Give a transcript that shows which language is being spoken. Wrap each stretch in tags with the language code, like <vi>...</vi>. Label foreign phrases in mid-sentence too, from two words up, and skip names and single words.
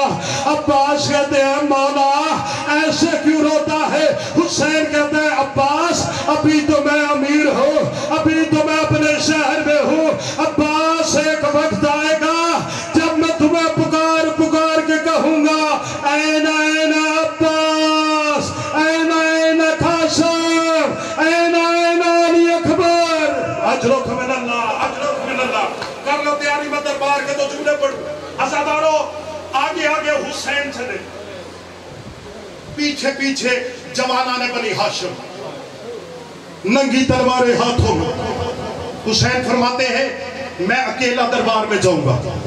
<ur>عباس کہتے ہیں مولا ایسے کیوں روتا ہے؟ حسین کہتے ہیں عباس ابھی تو میں امیر ہوں, ابھی تو میں اپنے شہر میں ہوں. عباس ایک وقت آئے گا جب میں تمہیں پکار پکار کے کہوں گا</ur> <ar>این این عباس, این این قاسم, این این علی اکبر. اجرک من اللہ, اجرک من اللہ.</ar> <ur>کر لو تیاری, میں دربار کے تو جملے پڑھوں. عزادارو آگے آگے حسین چلے, پیچھے پیچھے جوانان بنی ہاشم, ننگی تلواریں ہاتھوں میں. حسین فرماتے ہیں میں اکیلا دربار میں جاؤں گا.</ur>